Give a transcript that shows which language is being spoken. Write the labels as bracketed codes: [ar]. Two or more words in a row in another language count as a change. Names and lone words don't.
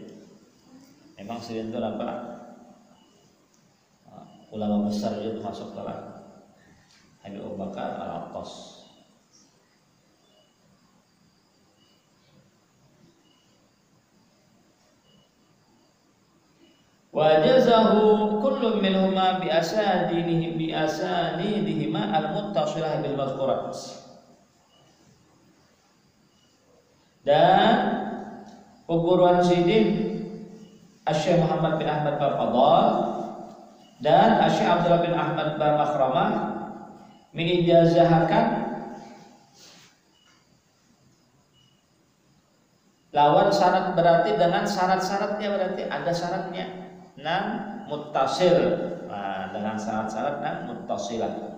[id] Memang Sidin itu ulama besar juga termasuk dalam Habib Abu Bakar Al-Atas. [ar] وأجازه كل منهما بأسانيدهما المتصلة بالمذكورات. [id] Dan perguruan Sidin Syekh Muhammad bin Ahmad Bafadl dan Syekh Abdullah bin Ahmad ba Makhramah mengijazahkan lawan syarat, berarti dengan syarat-syaratnya, berarti ada syaratnya. Muttasil, dengan syarat-syarat muttasilah.